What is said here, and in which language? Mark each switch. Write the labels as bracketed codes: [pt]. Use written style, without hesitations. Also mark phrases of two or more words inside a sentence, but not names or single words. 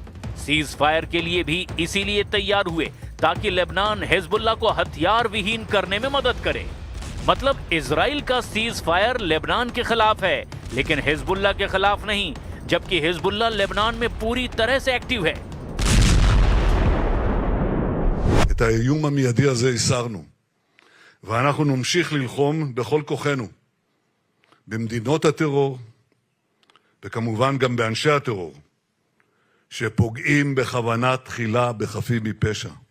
[en] cease fire [hi] के लिए भी इसीलिए तैयार हुए ताकि लेबनान हिजबुल्ला को हथियार विहीन करने में मदद करे। मतलब इजराइल का [en] cease fire [hi] लेबनान के खिलाफ है, लेकिन हिजबुल्ला के खिलाफ नहीं, जबकि हिजबुल्ला लेबनान में पूरी तरह से एक्टिव है। [he] את האיום המיידי הזה הסרנו, ואנחנו נמשיך ללחום בכל כוחנו במדינות הטרור, וכמובן גם באנשי הטרור, שפוגעים בכוונה תחילה בחפים מפשע.